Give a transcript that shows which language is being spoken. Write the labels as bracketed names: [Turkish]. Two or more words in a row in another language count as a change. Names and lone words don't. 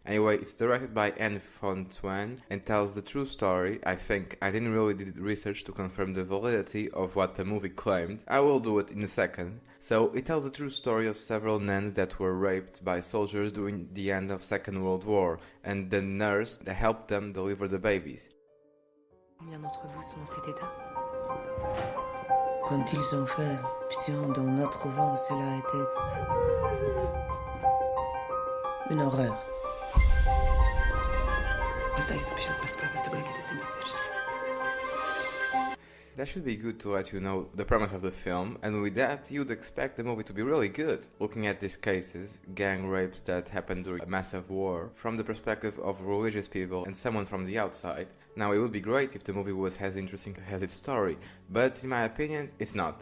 [English] Anyway, it's directed by Anne Fontaine and tells the true story, I think. I didn't really do research to confirm the validity of what the movie claimed. I will do it in a second. So, it tells the true story of several nuns that were raped by soldiers during the end of Second World War, and the nurse that helped them deliver the babies. [French] Combien d'entre vous sont dans cet état? Quand ils ont fait l'option dans notre vent, cela a été une horreur. [Polish] Zdaję sobie siostra sprawę z tego, jakie to jest niebezpieczne. [English] That should be good to let you know the premise of the film, and with that, you'd expect the movie to be really good. Looking at these cases, gang rapes that happened during a massive war, from the perspective of religious people and someone from the outside. Now, it would be great if the movie was as interesting as its story, but in my opinion, it's not.